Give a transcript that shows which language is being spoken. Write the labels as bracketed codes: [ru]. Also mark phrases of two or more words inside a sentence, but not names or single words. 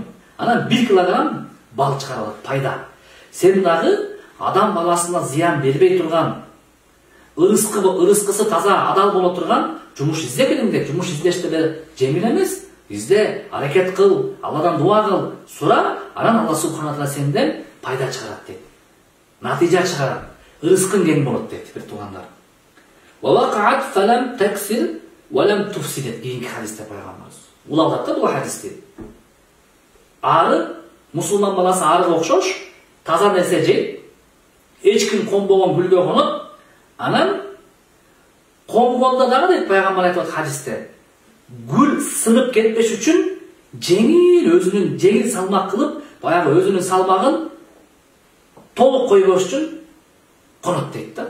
[ky] Анан 1 килограмм бал чыгарып алат, пайда. Сен дагы адам баласына зыян бербей турган, ырыскысы таза, адал боло турган жумуш издегиң дейт. Жумуш издеште эле жеңил эмес. Изде, аракет кыл, Алладан дуа кыл, сура, анан Алла [ar] سبحانه تعالى [ky] сенден пайда чыгарат дейт. Натыйжа чыгарат. Ырыскың кең болот дейт, бир туугандар. [ar] وقعت فلم تكسر ولم تفسد [ky] кийинки хадисте пайгамбарыбыз. Улалдап да бул хадисти. Ары мусулман баласы арыга окшош, таза нерсе жейт, эч ким конбогон гүлгө конот, анан конгонда дагы дейт пайгамбар айтат хадисте. Гүл сынып кетпеш үчүн жеңил өзүнүн жеңил салмак кылып, баягы өзүнүн салмагын толук койбош үчүн конот дейт да.